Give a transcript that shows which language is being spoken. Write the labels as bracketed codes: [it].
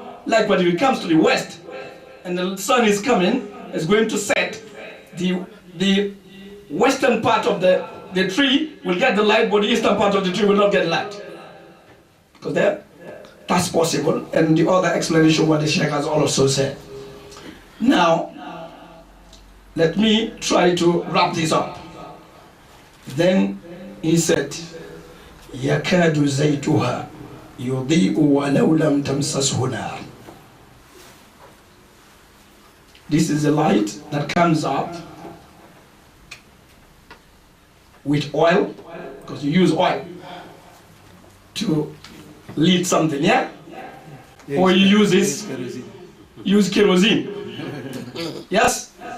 [en] Likewise, if it comes to the west and the sun is coming, it's going to set, the western part of the tree will get the light, but the eastern part of the tree will not get light. Because that's possible, and the other explanation what the Sheikh has also said. Now, let me try to wrap this up. Then he said, [ar] يَكَادُ زَيْتُهَا يُضِيءُ وَلَوْ لَمْ تَمْسَسْهُ نَارٌ. [en] This is a light that comes up with oil, because you use oil to lead something, yeah? Or you use kerosene. Yes?